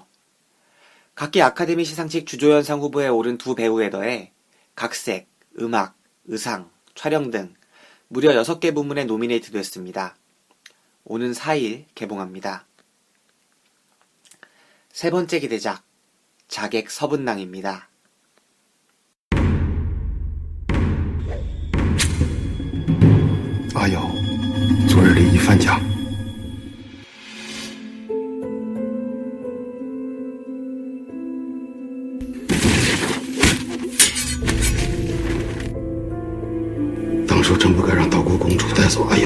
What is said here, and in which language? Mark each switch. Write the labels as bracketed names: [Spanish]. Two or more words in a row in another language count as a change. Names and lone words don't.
[Korean] 각기 아카데미 시상식 주조연상 후보에 오른 두 배우에 더해 각색, 음악, 의상, 촬영 등 무려 6개 부문에 노미네이트 됐습니다. 오는 4일 개봉합니다. 세 번째 기대작, 자객 서분낭입니다. [Chinese] 阿瑶，昨日李一帆家，当初真不该让岛国公主带走阿瑶。